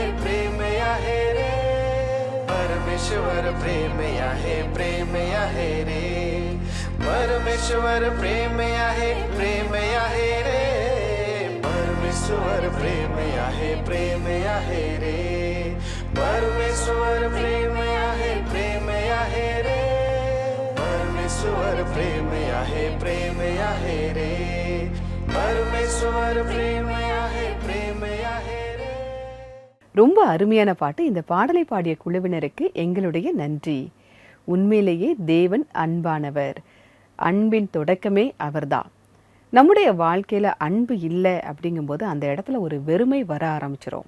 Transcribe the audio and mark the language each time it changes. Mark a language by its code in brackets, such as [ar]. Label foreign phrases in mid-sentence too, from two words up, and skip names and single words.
[mr] प्रेम आहे रे परमेश्वर प्रेम आहे प्रेम आहे रे परमेश्वर प्रेम आहे प्रेम आहे रे परमेश्वर प्रेम आहे प्रेम आहे रे परमेश्वर प्रेम आहे प्रेम आहे रे परमेश्वर परमेश्वर प्रेम आहे रे परमेश्वर प्रेम आहे रे. [ta] ரொம்ப அருமையான பாட்டு. இந்த பாடலை பாடிய குழுவினருக்கு எங்களுடைய நன்றி. உண்மையிலேயே தேவன் அன்பானவர். அன்பின் தொடக்கமே அவர்தான். நம்முடைய வாழ்க்கையில் அன்பு இல்லை அப்படிங்கும்போது அந்த இடத்துல ஒரு வெறுமை வர ஆரம்பிச்சிடும்.